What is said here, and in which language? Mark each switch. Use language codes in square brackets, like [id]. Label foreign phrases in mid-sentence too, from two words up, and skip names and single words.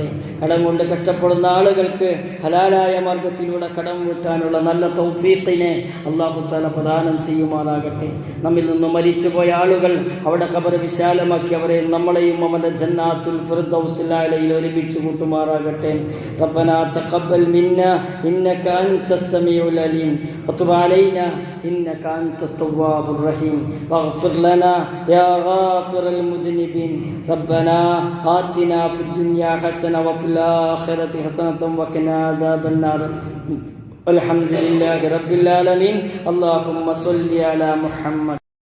[ml] കടം കൊണ്ട് കഷ്ടപ്പെടുന്ന ആളുകൾക്ക് ഹലാലായ മാർഗത്തിലൂടെ കടം വീട്ടാനുള്ള നല്ല തൗഫീഖിനെ [ar] الله تعالى [ml] പ്രദാനം ചെയ്യുമാറാകട്ടെ. നമ്മിൽ നിന്ന് മരിച്ചുപോയ ആളുകൾ അവിടെ ഖബർ വിശാലമാക്കി അവരെ നമ്മളെയും അവൻ്റെ ജന്നാത്തുൽ ഫിർദൗസിൽ അലയിൽ ഒരുമിച്ച് കൂട്ടുമാറാകട്ടെ. [ar] ربنا تقبل منا إنك أنت السميع العليم وتب علينا إنك أنت التواب الرحيم واغفر لنا يا غافر المذنبين ربنا آتنا في الدنيا حسنة وفي الآخرة حسنة وقنا عذاب النار الحمد لله رب العالمين اللهم صل على محمد.